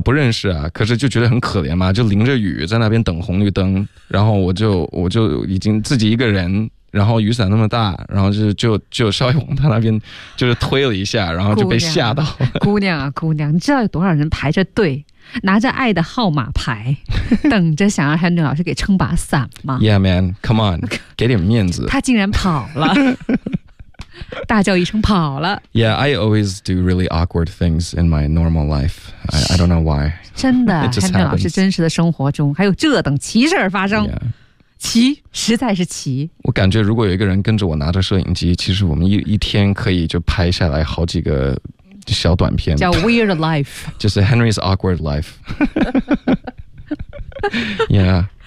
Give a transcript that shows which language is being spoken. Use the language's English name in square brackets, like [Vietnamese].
[Chinese] 不认识啊可是就觉得很可怜嘛就淋着雨在那边等红绿灯然后我就已经自己一个人然后雨伞那么大然后就稍微往他那边就是推了一下然后就被吓到了姑娘你知道有多少人排着队拿着爱的号码牌等着想让 Henry 老师给撑把伞吗 [English] Yeah man, come on, [Chinese] 给点面子他竟然跑了大叫一声跑了 [English] Yeah, I always do really awkward things in my normal life I don't know why [Chinese] 真的汉正老师真实的生活中还有这等奇事发生、 [English] yeah. [Chinese] 奇实在是奇我感觉如果有一个人跟着我拿着摄影机其实我们 一天可以就拍下来好几个小短片叫 [English] weird life [Chinese] 就是 [English] Henry's awkward life Yeah